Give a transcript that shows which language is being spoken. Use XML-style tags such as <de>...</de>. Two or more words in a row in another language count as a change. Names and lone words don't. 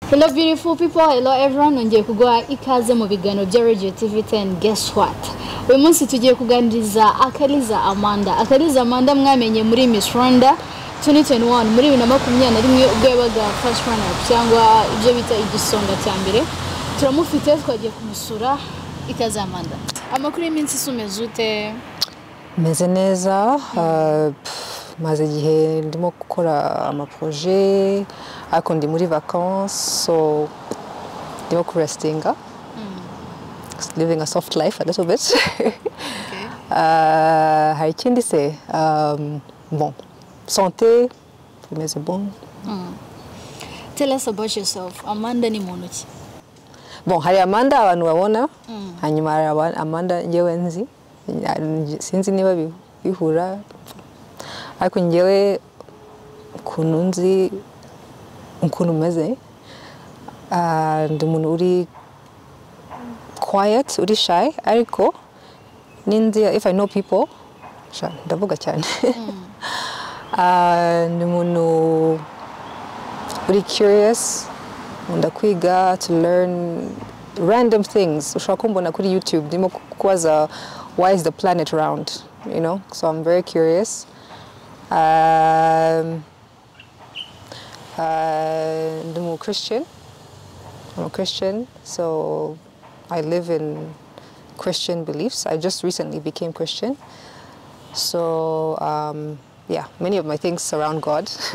<en>Hello beautiful people, hello everyone.</en> <rw>Nongeye kugwa ikaze mu biganiro bya Radio TV 10.</rw> <en>Guess what?</en> <rw>Uyu munsi tugiye kuganiriza Kalisa Amanda. Kalisa Amanda mwamenye muri Miss Rwanda 2021 muri 2021 ubwo yabaga</rw> <en>first runner</en> <rw>cyangwa ibyo bita igisonga cya mbere. Turamufite twagiye kumusura. Ikaze Amanda. Amakuru y'iminsi sumeze ute? Meze neza. Maze igihe ndimo gukora amaprojet ariko ndi muri vacances, so ndimo kurestinga,</rw> <en>living a soft life a little bit. Okay.</en> <rw>Hari ikindi se, bon, santé imeze bon.</rw> <en>Tell us about yourself.</en> <rw>Amanda ni muntu ki? Bon, hari Amanda abantu babona, hanyuma hari Amanda ngewe nzi, sinzi niba bihura, ariko ngewe ukuntu nzi ukuntu meze, ndi umuntu uri quiet, uri shy, ariko ninzi</rw> <en>if I know people</en> <rw>ndavuga cyane. Ndi umuntu uri curious, nkunda kwiga,</rw> <en>to learn random things.</en> <rw>Ushobora kumbona kuri YouTube ndimo kubaza</rw> <en>why is the planet round, you know, so I'm very curious. I'm a Christian. I'm a Christian, so I live in Christian beliefs. I just recently became Christian, so yeah, many of my things surround God.</en>